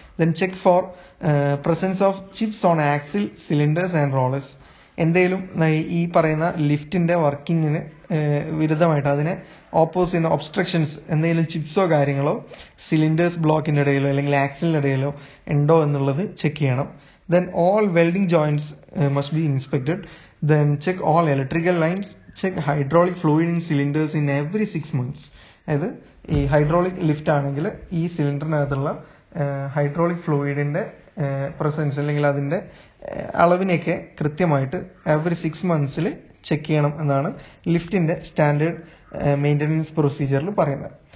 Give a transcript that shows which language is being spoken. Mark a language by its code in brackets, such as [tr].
[en] Then check for presence of chips on axle, cylinders and rollers. [ml] എന്തെങ്കിലും ഈ പറയുന്ന ലിഫ്റ്റിന്റെ വർക്കിങ്ങിന് വിരുദ്ധമായിട്ട് അതിനെ ഓപ്പോസ് ചെയ്യുന്ന ഒബ്സ്ട്രക്ഷൻസ്, എന്തെങ്കിലും ചിപ്സോ കാര്യങ്ങളോ സിലിണ്ടേഴ്സ് ബ്ലോക്കിന്റെ ഇടയിലോ അല്ലെങ്കിൽ ആക്സിലിന്റെ ഇടയിലോ ഉണ്ടോ എന്നുള്ളത് ചെക്ക് ചെയ്യണം. [en] Then all welding joints must be inspected. Then check all electrical lines. Check hydraulic fluid in cylinders in every 6 months. [ml] അതായത് ഈ ഹൈഡ്രോളിക് ലിഫ്റ്റ് ആണെങ്കിൽ ഈ സിലിണ്ടറിനകത്തുള്ള ഹൈഡ്രോളിക് ഫ്ലൂയിഡിന്റെ പ്രസൻസ് അല്ലെങ്കിൽ അതിന്റെ അളവിനെയൊക്കെ കൃത്യമായിട്ട് [en] every 6 months [ml] ചെക്ക് ചെയ്യണം എന്നാണ് ലിഫ്റ്റിന്റെ സ്റ്റാൻഡേർഡ് മെയിൻ്റനൻസ് പ്രൊസീജിയറിൽ പറയുന്നത്.